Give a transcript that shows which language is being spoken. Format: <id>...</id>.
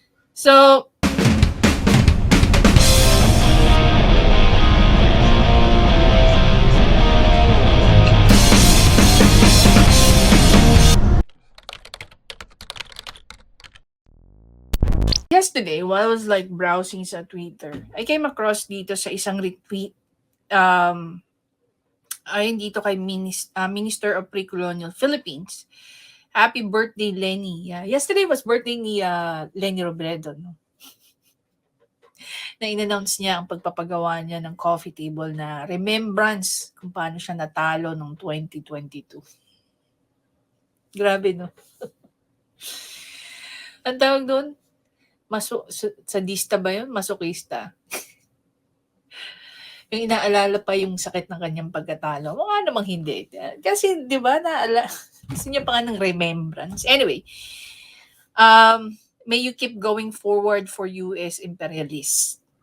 <en>So, yesterday, while I was like browsing sa Twitter, I came across</en> <tl>dito sa isang retweet ayun dito kay</tl> <en>Minister of Pre-Colonial Philippines. Happy birthday, Lenny. Yesterday was birthday ni Lenny Robredo.</en> <tl>No? Na in-announce niya ang pagpapagawa niya ng coffee table na remembrance kung paano siya natalo noong 2022. Grabe, no? Ang tawag doon? Sadista ba yun? Masokista. Yung inaalala pa yung sakit ng kanyang pagkatalo. Mukha namang hindi. Kasi, di ba, gusto niya pa nga ng remembrance.</tl> <en>Anyway, may you keep going forward for US imperialists.</en>